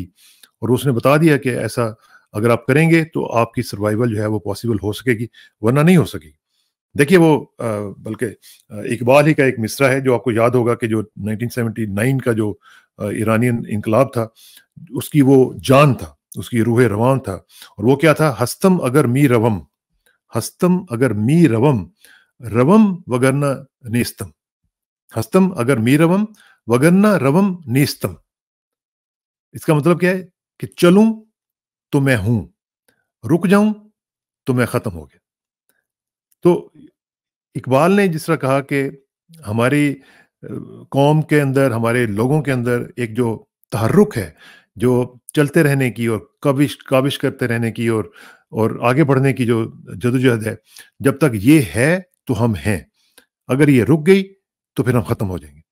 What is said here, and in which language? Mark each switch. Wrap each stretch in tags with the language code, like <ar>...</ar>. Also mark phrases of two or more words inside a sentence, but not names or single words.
<ur>اور اس نے بتا دیا کہ ایسا اگر آپ کریں گے تو آپ کی سروائیول جو ہے وہ پاسبل ہو سکے گی، ورنہ نہیں ہو سکے گی. دیکھیے وہ بلکہ اقبال ہی کا ایک مصرع ہے جو آپ کو یاد ہوگا کہ جو 1979 کا جو ایرانین انقلاب تھا اس کی وہ جان تھا، اس کی روح روان تھا. اور وہ کیا تھا،</ur> <fa>ہستم اگر می روم، ہستم اگر می روم، روم وگرنہ نیستم، ہستم اگر می روم وگرنہ روم نیستم.</fa> <ur>اس کا مطلب کیا ہے کہ چلوں تو میں ہوں، رک جاؤں تو میں ختم ہو گیا. تو اقبال نے جس طرح کہا کہ ہماری قوم کے اندر، ہمارے لوگوں کے اندر ایک جو تحرک ہے، جو چلتے رہنے کی اور کاوش کرتے رہنے کی اور آگے بڑھنے کی جو جدوجہد ہے، جب تک یہ ہے تو ہم ہیں، اگر یہ رک گئی تو پھر ہم ختم ہو جائیں گے.</ur>